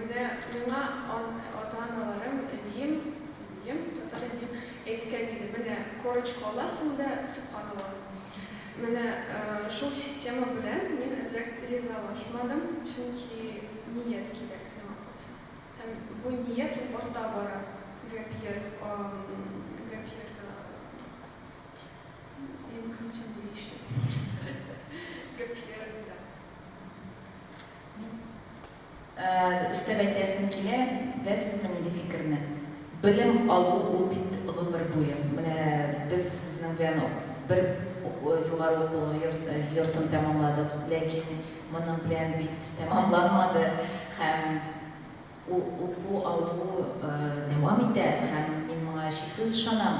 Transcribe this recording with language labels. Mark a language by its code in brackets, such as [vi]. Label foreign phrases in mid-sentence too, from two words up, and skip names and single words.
[tt] Менә миңа ата-аналарым, әбием, татар әбием әйткән иде. Менә корочка аласың да сукканлар. Менә шул система белән мин әзрәк ризалашмадым, чөнки ният кирәк миңа калса. Һәм бу ният арта бара. [en] Gap year in continuation. Gap year [tt] Өстәп әйтәсем килә, беләсезме нинди фикерне? Белем алу ул бит гомер буе. Менә без сезнең белән бер югары уку йортын тәмамладык, ләкин моның белән бит тәмамланмады һәм уку алу дәвам итә һәм мин моңа шиксез ышанам.